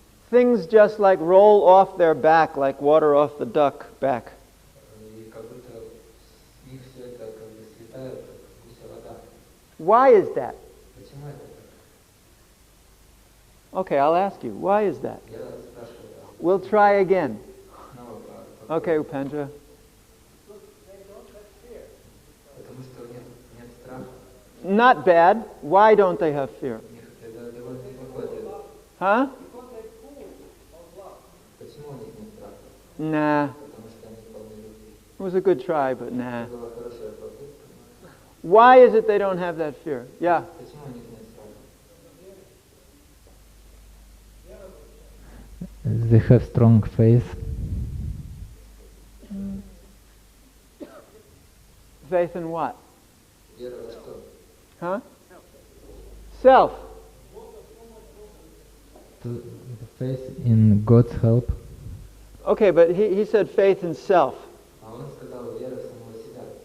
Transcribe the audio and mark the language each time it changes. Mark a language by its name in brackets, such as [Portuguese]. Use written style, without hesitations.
[English] things just like roll off their back like water off the duck back. [Russian] И как будто с них все это как бы слетает, как гуся вода. [English] Why is that? [Russian] Почему это так? [English] Okay, I'll ask you. Why is that? [Russian] Я спрашиваю, [English] We'll try again. [Russian] снова [English] Okay, Upendra. [Russian] потому что нет страха. [English] Not bad. Why don't they have fear? [Russian] У них это довольно неплохой ответ. Huh? Почему у них нет страха? [English] Nah. [Russian] Потому что они полны любви. [English] It was a good try, but nah. [Russian] Это была хорошая попытка. [English] Why is it they don't have that fear? Yeah. [Russian] Почему у них нет страха? [English] They have strong faith. Faith in what? [Russian] Вера во что? [English] Huh? Self. The faith in God's help. Okay, but he said faith in self. [Russian] А он сказал вера в самого себя.